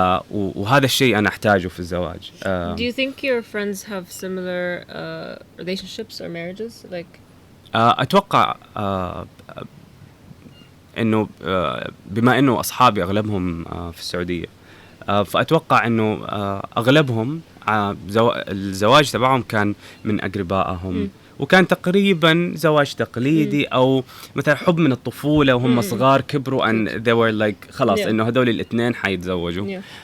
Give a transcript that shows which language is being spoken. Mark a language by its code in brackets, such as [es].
[ar] وهذا الشيء أنا أحتاجه في الزواج. [en] Do you think your friends have similar relationships or marriages? Like [ar] أتوقع إنه بما إنه أصحابي أغلبهم في السعودية، فأتوقع إنه أغلبهم الزواج تبعهم كان من أقربائهم، وكان تقريبا زواج تقليدي أو مثلا حب من الطفولة وهم صغار كبروا [en] and they were like [ar] خلاص إنه هذول الاثنين حيتزوجوا.